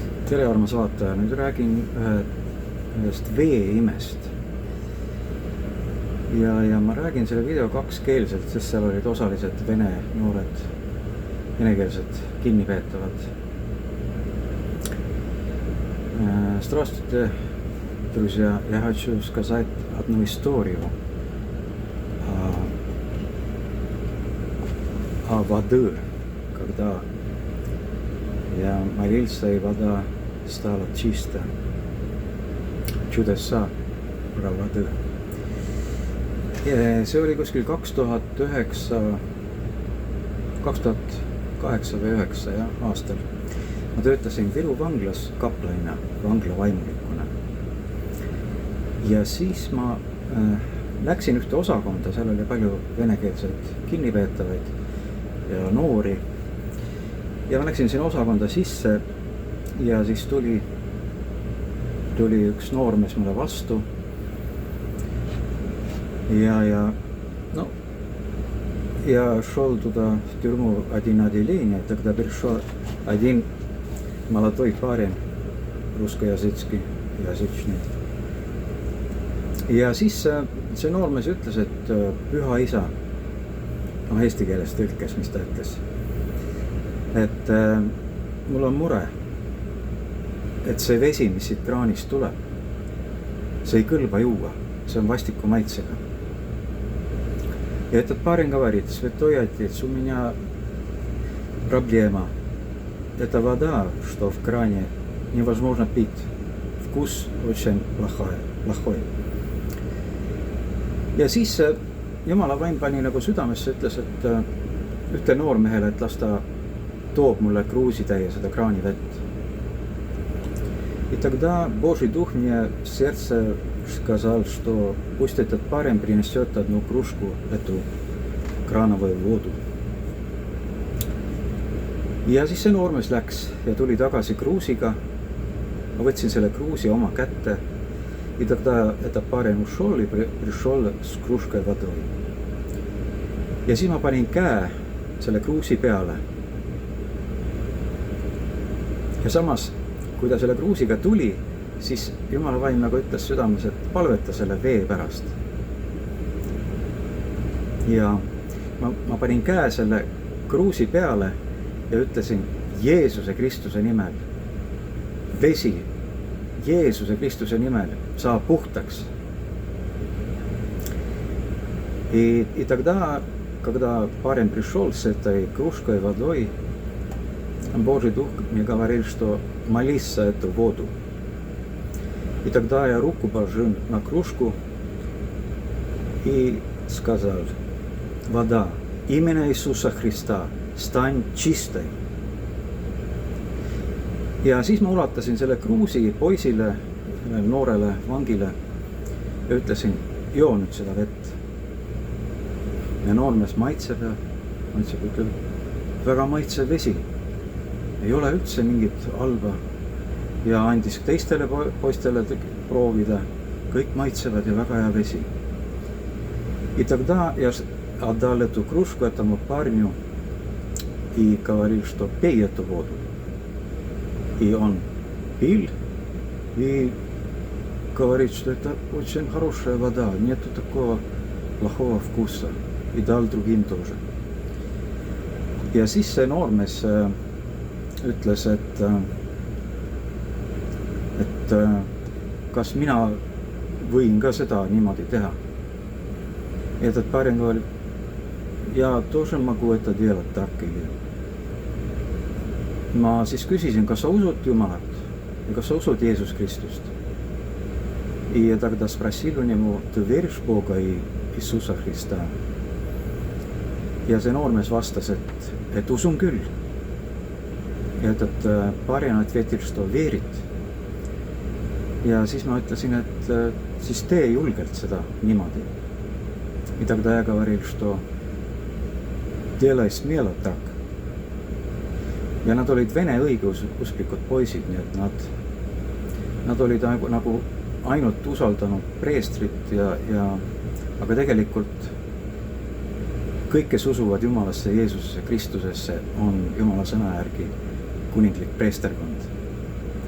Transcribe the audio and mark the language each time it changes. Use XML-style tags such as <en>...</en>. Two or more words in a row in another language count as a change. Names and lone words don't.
<et>Tere, armas vaataja, nüüd räägin ühest veeimest. Ja ma räägin selle video kakskeelselt, sest seal olid osaliselt vene noored, venekeelsed kinnipeetavad.</et> <ru>Здравствуйте, друзья! Я хочу сказать одну историю о воде, когда я молился, и вода стала чистая. Чудеса про воду.</ru> <et>See oli kuskil 2008 või 2009 aastal. Ma töötasin Viru vanglas kaplanina, vangla vaimulikuna. Ja siis ma läksin ühte osakonda, seal oli palju venekeelseid kinnipeetavaid ja noori. Ja ma läksin sinna osakonda sisse ja siis tuli üks noormees mulle vastu.</et> <ru>Я шел туда в тюрьму один отделение, тогда пришел один молодой парень, русскоязычный.</ru> <et>Ja siis see noormees ütles, et püha isa, eesti keeles tõlkes, mis ta ütles, et mul on mure, et see vesi, mis siit kraanist tuleb, see ei kõlba juua, see on vastiku maitsega.</et> <ru>Ja этот парень говорит: святой отец, у меня проблема. Это вода, что в кране, невозможно пить. Вкус очень плохой.</ru> <et>Ja siis Jumala vaim pani nagu südamesse, ütles, et ühte noormehele, et las ta toob mulle kruusitäie seda kraanivett.</et> <ru>И тогда Божий Дух мне в сердце сказал, что пусть этот парень принесет одну кружку, эту крановую воду.</ru> <et>Ja siis see noormees läks ja tuli tagasi kruusiga. Ma võtsin selle kruusi oma kätte.</et> <ru>И тогда этот парень ушел и пришел с кружкой водой.</ru> <et>Ja siis ma panin käe selle kruusi peale. Ja samas, kui ta selle kruusiga tuli, siis Jumala vaim nagu ütles südames, et palveta selle vee pärast. Ja ma panin käe selle kruusi peale ja ütlesin Jeesuse Kristuse nimel. Vesi Jeesuse Kristuse nimel saa puhtaks.</et> <ru>И тогда, когда парень пришел с этой кружкой водой, Божий Дух мне говорил, что молись за эту воду. И тогда я руку положил на кружку и сказал: вода, имя Иисуса Христа, стань чистой.</ru> <et>Ja siis ma ulatasin selle kruusi poisile, noorele vangile ja ütlesin: joo nüüd seda vett. Ja noormees maitseb ja ütleb: väga maitsev vesi. Ei ole üldse mingit halba. Ja andis teistele poistele proovida. Kõik maitsevad ja väga hea vesi.</et> <ru>И тогда я отдал эту кружку этому парню и говорил, что пей эту воду. И он пил и говорит, что это очень хорошая вода, нету такого плохого вкуса. И дал другим тоже.</ru> <et>Ja siis see noormees ütles, et kas mina võin ka seda niimoodi teha.</et> <ru>Ja этот парень говорит: я тоже могу это делать так или.</ru> <et>Ma siis küsisin, kas sa usud Jumalat ja kas sa usud Jeesus Kristust.</et> <ru>И тогда спросил у него: ты веришь в Бога и Иисуса Христа?</ru> <et>Ja see noormees vastas, et usun küll.</et> <ru>Ja этот парень ответил, что верит.</ru> <et>Ja siis ma ütlesin, et siis tee julgelt seda niimoodi.</et> <ru>И тогда я говорил, что делай смело так.</ru> <et>Ja nad olid vene õigeusklikud poisid, nii et nad olid nagu ainult usaldanud preestrit aga tegelikult kõik, kes usuvad Jumalasse, Jeesusesse, Kristusesse, on Jumala sõna järgi kuninglik preesterkond.</et>